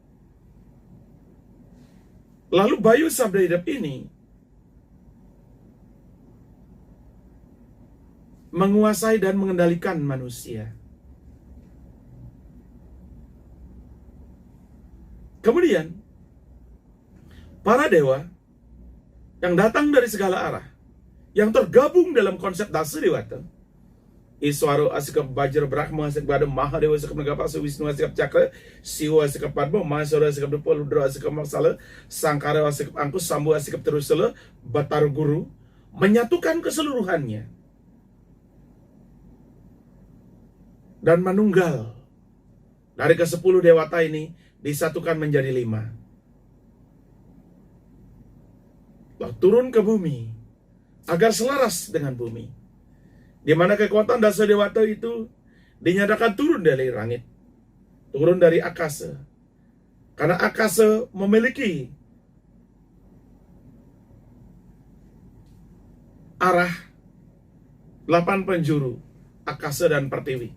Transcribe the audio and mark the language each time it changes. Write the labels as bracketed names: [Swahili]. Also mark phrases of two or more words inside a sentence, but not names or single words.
[Indonesian] Lalu Bayu Sabda Idam ini menguasai dan mengendalikan manusia. Kemudian para dewa yang datang dari segala arah, yang tergabung dalam konsep Dasa Dewata, Iswaro Asikap Bajra Brahma Asikap Bada Mahadewa Asikap Nagapasa Wisnu Asikap Cakra Siwa Asikap Padma Mahasura Asikap Dupal Udra Asikap Maksala Sangkara Asikap Angkus Sambu Asikap Terusala Batar Guru menyatukan keseluruhannya, dan manunggal dari ke-10 dewata ini disatukan menjadi 5. Lalu turun ke bumi agar selaras dengan bumi, di mana kekuatan dasa dewata itu dinyatakan turun dari langit, turun dari akasa. Karena akasa memiliki arah 8 penjuru, akasa dan pertiwi.